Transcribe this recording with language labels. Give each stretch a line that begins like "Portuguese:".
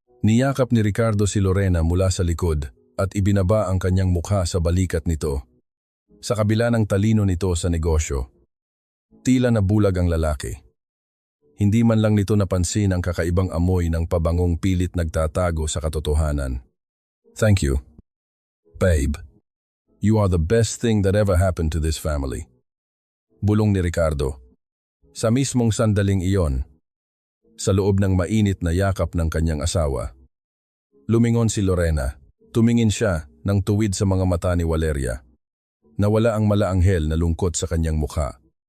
Filipino: Niyakap ni Ricardo si Lorena mula sa likod at ibinaba ang kanyang mukha sa balikat nito. Sa kabila ng talino nito sa negosyo, tila nabulag ang lalaki. Hindi man lang nito napansin ang kakaibang amoy ng pabangong pilit nagtatago sa katotohanan.
English: Thank you, babe. You are the best thing that ever happened to this family.
Filipino: Bulong ni Ricardo. Sa mismong sandaling iyon, sa loob ng mainit na yakap ng kanyang asawa, lumingon si Lorena. Tumingin siya ng tuwid sa mga mata ni Valeria. Nawala ang malaanghel na lungkot sa kanyang mukha.